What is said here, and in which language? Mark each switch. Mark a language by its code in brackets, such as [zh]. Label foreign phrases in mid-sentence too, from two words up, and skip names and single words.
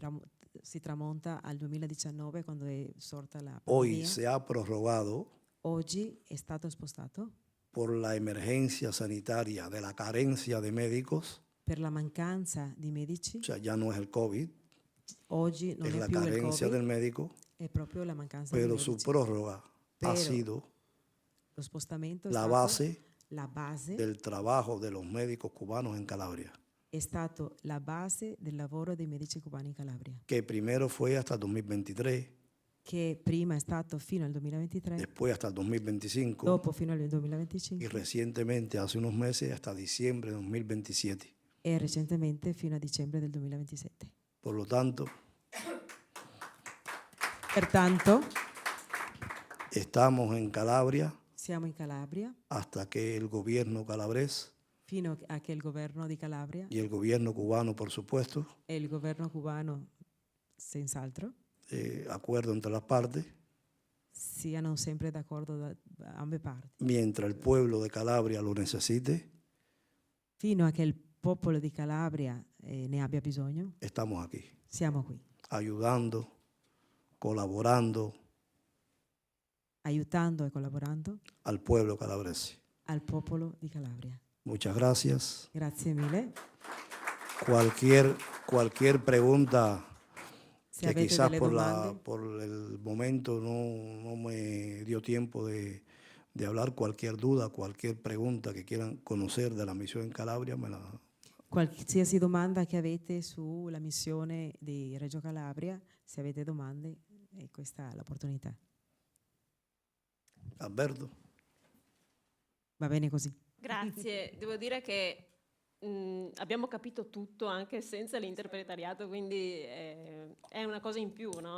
[it] che si tramonta al 2019 quando è sorta la [es] Hoy [it] pandemia. [es] se ha prorrogado [it] Oggi è stato spostato [es] por la emergencia sanitaria de la carencia de médicos, [it] per la mancanza di medici. [es] o sea, ya no es el COVID, [it] Oggi non [es] es [it] è [es] la [it] più il [es] carencia [it] Covid, [es] del médico, [it] è proprio la mancanza di [es] pero [it] medici. [es] su prórroga ha Pero sido [it] lo spostamento è [es] la [it] stato [es] base [it] la base, [es] del trabajo de los médicos cubanos en Calabria, [it] è stato la base del lavoro dei medici cubani in Calabria, [es] que primero fue hasta el 2023, [it] che prima è stato fino al 2023, [es] después hasta el 2025 [it] dopo fino al 2025 [es] y recientemente, hace unos meses, hasta diciembre de 2027. [it] e recentemente fino a dicembre del 2027. [es] Por lo tanto, [it] Pertanto, [es] estamos en Calabria [it] siamo in Calabria [es] hasta que el gobierno calabrés [it] fino a che il governo di Calabria [es] y el gobierno cubano, por supuesto, [it] e il governo cubano, senz'altro, [es] acuerdo entre las partes, [it] siano sempre d'accordo da ambe parti, [es] mientras el pueblo de Calabria lo necesite, [it] fino a che il popolo di Calabria ne abbia bisogno, [es] estamos aquí, [it] siamo qui, [es] ayudando, colaborando [it] aiutando e collaborando [es] al pueblo calabrese. [it] al popolo di Calabria. [es] Muchas gracias. [it] Grazie mille. [es] Cualquier pregunta [it] Se [es] que [it] avete [es] quizás [it] delle domande, [es] por el momento no me dio tiempo de hablar, cualquier duda, cualquier pregunta que quieran conocer de la misión en Calabria, me la... [it] qualsiasi domanda che avete sulla missione di Reggio Calabria, se avete domande, questa è l'opportunità. Alberto. Va bene così. Grazie, devo dire che abbiamo capito tutto anche senza l'interpretariato, quindi è una cosa in più, no?